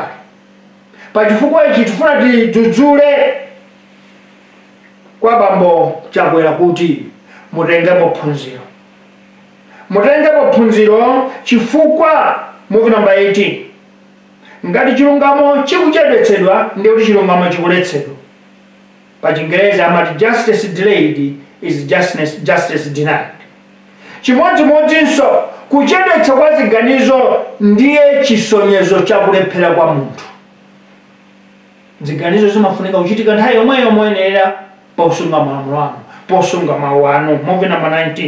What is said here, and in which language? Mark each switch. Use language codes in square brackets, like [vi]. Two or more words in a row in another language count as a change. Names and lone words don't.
[ny] Pa chifukwa ichi tifuna tidzudzule kwa Bambo Chakwera kuti mutengepo phunziro. mutengepo phunziro chifukwa [en] movie number [ny] 18 ngati chilungamo chikuchedwetsedwa ndiye kuti chilungamo chikuletsedwa. Pa Chingereza amati [en] justice delayed is justice denied. [ny] Chimodzimodzinso kuchedwetsa kwa ziganizo ndiye chisonyezo chakulephera kwa munthu. Ziganizo zimafunika kuchitika nthawi yomweyo moyenera posunga malamulo anu, posunga mawu anu. [en] Movie number 19.